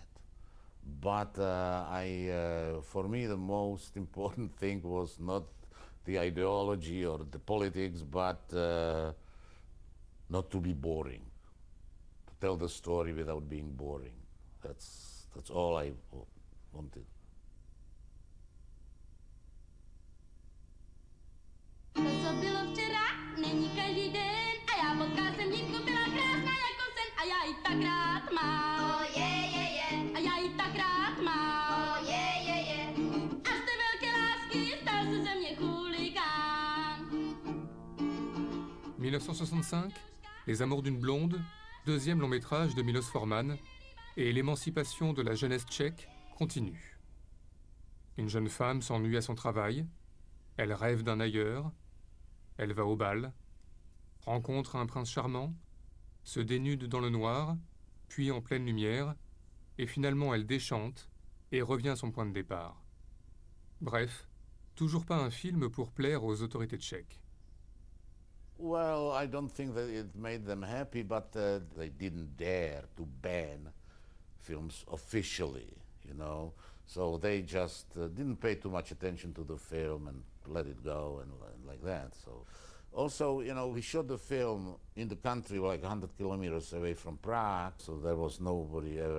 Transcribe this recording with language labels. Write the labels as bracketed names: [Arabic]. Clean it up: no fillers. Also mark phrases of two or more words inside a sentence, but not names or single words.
[English] But for me, the most important thing was not the ideology or the politics, but not to be boring, to tell the story without being boring. That's all I wanted. [Czech] To, co bylo včera, není každý den a já potkal jsem dívku, byla krásná jako sen a já ji tak rád mám. [English] Oh, yeah. [Czech] A já ji tak rád mám. [English] Oh, yeah. [Czech] A z té velké lásky stal se ze mě chuligán. [French] 1965, Les Amours d'une blonde, deuxième long métrage de Milos Forman, et l'émancipation de la jeunesse tchèque continue. Une jeune femme s'ennuie à son travail, elle rêve d'un ailleurs, elle va au bal, rencontre un prince charmant, se dénude dans le noir, puis en pleine lumière, et finalement elle déchante et revient à son point de départ. Bref, toujours pas un film pour plaire aux autorités tchèques. [English] Well, I don't think that it made them happy, but they didn't dare to ban films officially, So they just didn't pay too much attention to the film and let it go and like that. So also, we shot the film in the country like 100 kilometers away from Prague, so there was nobody ever.